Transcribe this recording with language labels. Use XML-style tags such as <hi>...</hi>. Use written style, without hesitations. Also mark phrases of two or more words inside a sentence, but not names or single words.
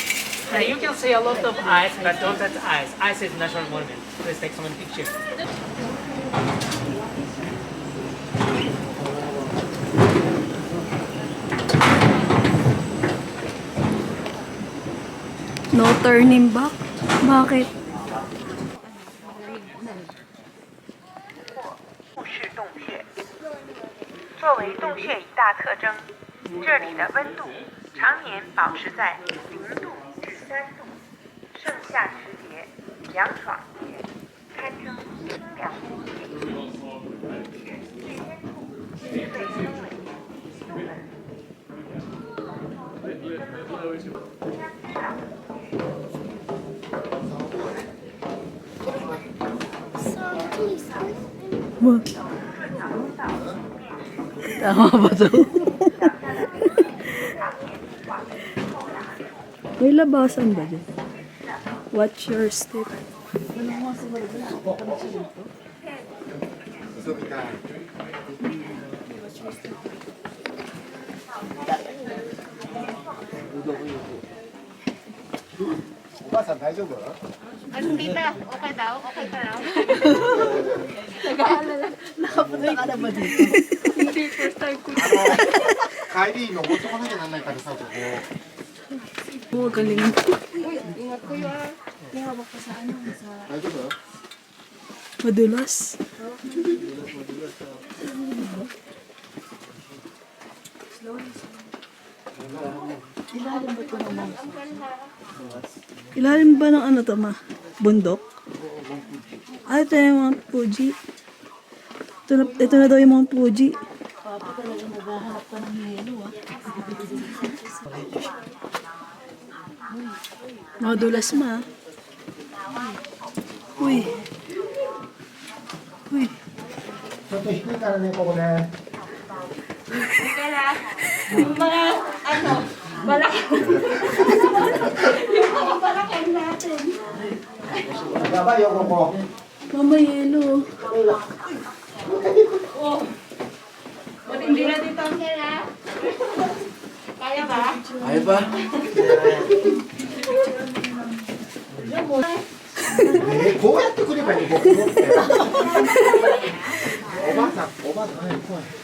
<en>And you can see a lot of eyes, but don't touch eyes. Eyes is natural movement. Please take some picture. No turning back?</en> <tl>Bakit?</tl> <zh>是洞穴。作为洞穴一大特征，这里的温度常年保持在0度至3度，盛夏时节凉爽些，堪称清凉之地。最深处水深为入门。</zh> <tl>Tama ba to? May labasan ba dyan?</tl> <en>Watch your step.</en> <tl>Anong tita? Okay daw? Okay ka daw? Nakapunta ka na ba dito? Hindi,</tl> <en>first time</en> <tl>ko.</tl> <ja>帰り登っとかなきゃなんないからさ、ここ。</ja> <tl>Oo, galing. Ingat ko yun.</tl> <ja>大丈夫？</ja> <tl>Madulas. Ilalim ba ng ano to, ma? Bundok? Ah, ito yung Mount Fuji. Ito na daw yung Mount Fuji. Madulas, ma. Uy. Uy.</tl> <ja>ちょっと低いからね、ここね。やばいよ、ここ。</ja> <tl>Mama, yelo. Kaya ba? Ay ba?</tl> <ja>こうやってくればいい、僕持って。おばあさん、おばあさん、はい、怖い。</ja>